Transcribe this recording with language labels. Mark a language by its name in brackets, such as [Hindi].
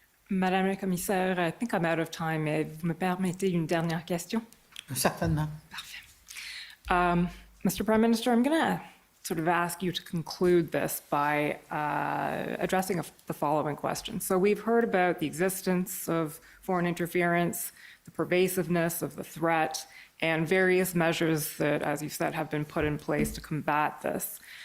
[French] Madame la Commissaire, [English] I think I'm out of time. [French] Vous me permettez une dernière question? Certainement. Parfait. Mr. [English] Prime Minister, I'm going to sort of ask you to conclude this by addressing the following question. So we've heard about the existence of foreign interference, the pervasiveness of the threat, and various measures that, as you said, have been put in place to combat this.